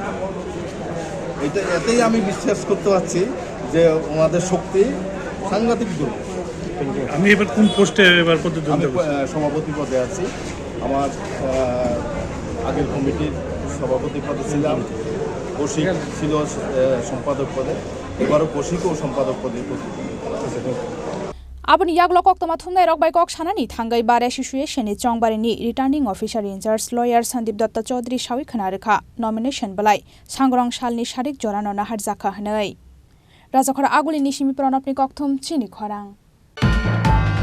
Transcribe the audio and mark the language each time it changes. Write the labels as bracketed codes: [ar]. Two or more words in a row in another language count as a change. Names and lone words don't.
[bn] এতেই আমি বিশ্বাস করতে পারছি যে ওনাদের শক্তি সাংঘাতিক দূর। আমি এবার কোন পোস্টে আমি সভাপতি পদে আছি। আমার আগের কমিটির সভাপতি পদে ছিলাম, কৌশিক ছিল সম্পাদক পদে, এবারও কৌশিক ও সম্পাদক পদে। [trp] Aboni yaglok kok tama thumnai rok bai kok sanani thangai bare association ni Chonbari ni [en] returning officer in charge lawyer [trp] Sandip Datta Chaudhary sawi khanareka nomination belai Sangrong Salni sharik jorano nahar jakha hnai Rajakhora aguli ni simi pranapni kok thum Chini Khorang।